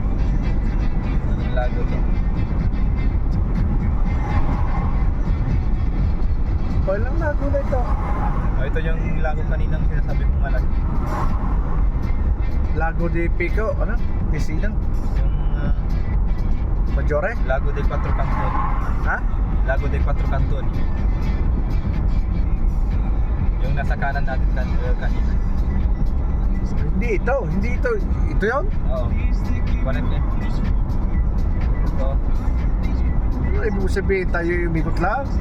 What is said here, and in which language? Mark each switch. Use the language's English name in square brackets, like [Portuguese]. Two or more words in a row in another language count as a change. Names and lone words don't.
[Filipino] Ang lago to. Oh, ilang lago na ito. Oh, ito yung lago kaninang sinasabi kong malaki. Lago de Pico, ano? Piscina? Yung Maggiore? Lago de Cuatro Canton. Ha? Lago de Cuatro Canton. Yung nasa kanan natin kanina. Hindi ito, hindi ito. Ito yun? Oo. Connect eh. Ito. Ano ibig sabihin tayo umikot lang?